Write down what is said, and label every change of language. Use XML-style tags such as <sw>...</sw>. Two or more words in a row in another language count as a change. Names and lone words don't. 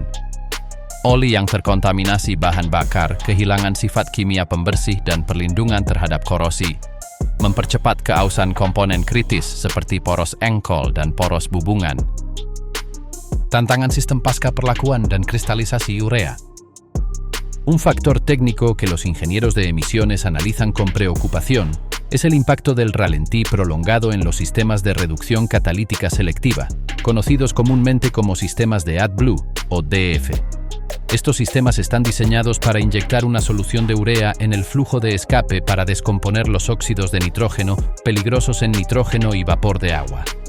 <id>Oli yang terkontaminasi bahan bakar kehilangan sifat kimia pembersih dan perlindungan terhadap korosi, mempercepat keausan komponen kritis seperti poros engkol dan poros bubungan. Tantangan sistem pasca perlakuan dan kristalisasi urea.</id> <es>Un factor técnico que los ingenieros de emisiones analizan con preocupación es el impacto del ralentí prolongado en los sistemas de reducción catalítica selectiva, conocidos comúnmente como sistemas de AdBlue o DF. Estos sistemas están diseñados para inyectar una solución de urea en el flujo de escape para descomponer los óxidos de nitrógeno peligrosos en nitrógeno y vapor de agua.</es>